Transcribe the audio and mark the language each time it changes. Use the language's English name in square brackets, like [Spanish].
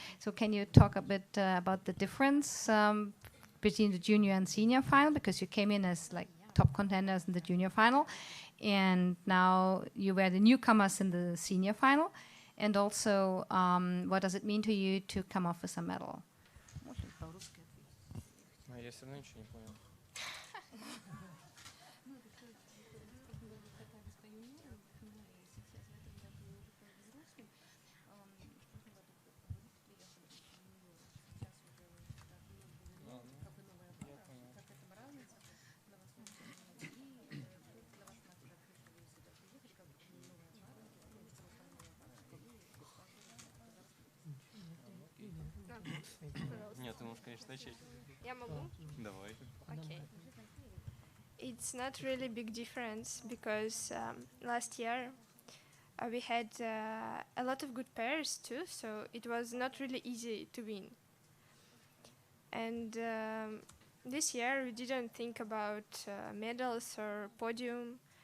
[English] So can you talk a bit about the difference between the Junior and Senior final? Because you came in as like top contenders in the Junior final and now you were the newcomers in the Senior final. And also, what does it mean to you to come off with a medal? [Russian] Я все равно ничего не понял. Нет, ты можешь, конечно, начать. Я могу? Давай. [English] Okay. It's not really big difference because last year we had a lot of good pairs too, so it was not really easy to win. And this year we didn't think about medals or podium.